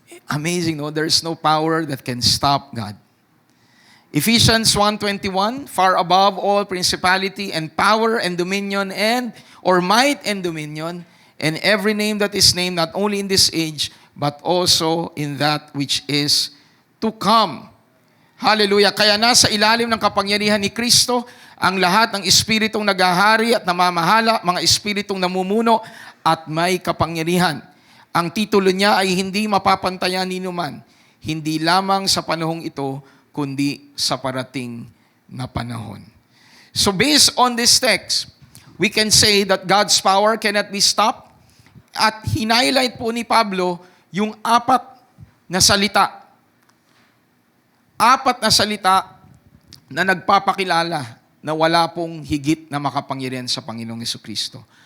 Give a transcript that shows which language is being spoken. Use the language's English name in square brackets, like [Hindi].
[English] Amazing, no? There is no power that can stop God. Ephesians 1:21, far above all principality and power and dominion or might and dominion, and every name that is named, not only in this age, but also in that which is to come. Hallelujah. [Filipino] Kaya nasa ilalim ng kapangyarihan ni Kristo, ang lahat ng espiritong naghahari at namamahala, mga espiritong namumuno at may kapangyarihan. Ang titulo niya ay hindi mapapantayan ni numan, hindi lamang sa panahong ito, kundi sa parating na panahon. [English] So based on this text, we can say that God's power cannot be stopped. [Filipino] At hinighlight po ni Pablo yung apat na salita. Apat na salita na nagpapakilala na wala pong higit na makapangyarihan sa Panginoong Jesucristo.